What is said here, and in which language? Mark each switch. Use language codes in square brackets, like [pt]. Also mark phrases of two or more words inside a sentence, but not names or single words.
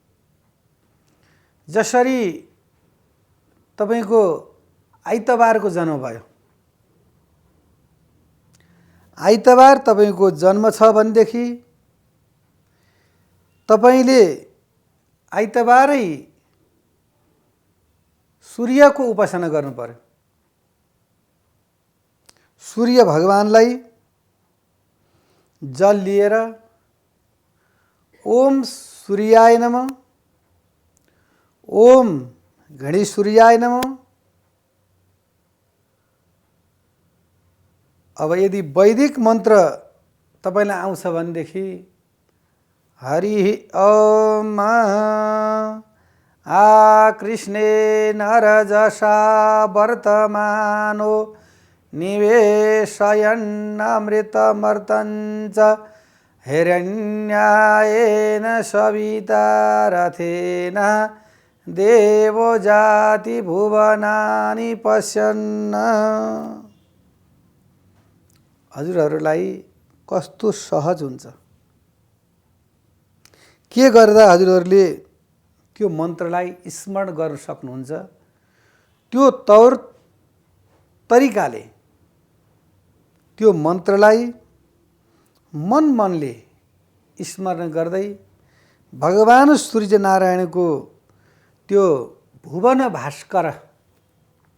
[ne] जसरी तपाईको आइतबारको जन्म भयो, आइतबार तपाईको जन्म छ भनेदेखि तपाईले आइतबारै सूर्यको उपासना गर्नु पर्यो। सूर्य भगवानलाई जल लिएर [sa] ओम सूर्याय नमः, ओम गणेश सूर्याय नमः। [ne] अब यदि वैदिक मन्त्र तपाईलाई आउँछ भनेदेखि [sa] हरि ओम कृष्णे नरजसा वर्तमानो निवेशयन्नमृतमर्तञ्च हिरण्यायेन सविता रथेन देवो जाति भुवनानि पश्यन्। [ne] हजुरहरूलाई कस्तो सहज हुन्छ। के गर्दा हजुरहरूले त्यो मन्त्रलाई स्मरण गर्न सक्नुहुन्छ, त्यो तौर तरिकाले त्यो मन्त्रलाई मनले स्मरण गर्दै भगवान सूर्यनारायणको त्यो भुवन भास्कर